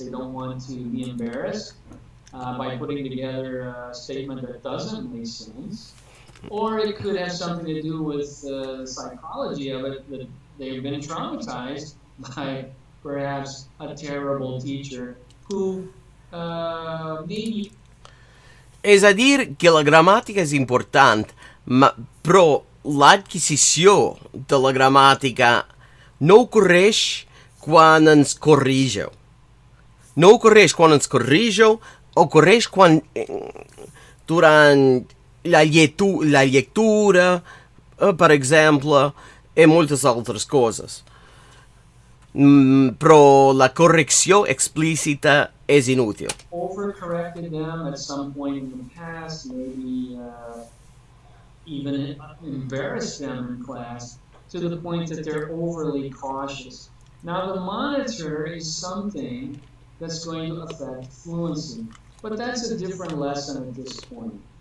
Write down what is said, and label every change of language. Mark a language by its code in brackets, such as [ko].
[en] They don't want to be embarrassed by putting together a statement that doesn't make sense. Or it could have something to do with the psychology of it, that they've been traumatized by perhaps a terrible teacher who maybe. [ca] És a dir que la gramàtica és important, però l'adquisició de la gramàtica no ocorreix quan ens corrigeu. No ocorreix quan ens corrigeu, ocorreix quan durant la lectura, per exemple, i moltes altres coses. Però la correcció explícita és inútil. [en] Overcorrected them at some point in the past, maybe even embarrassed them in class to the point that they're overly cautious. Now the monitor is something that's going to affect fluency, but that's a different lesson at this point.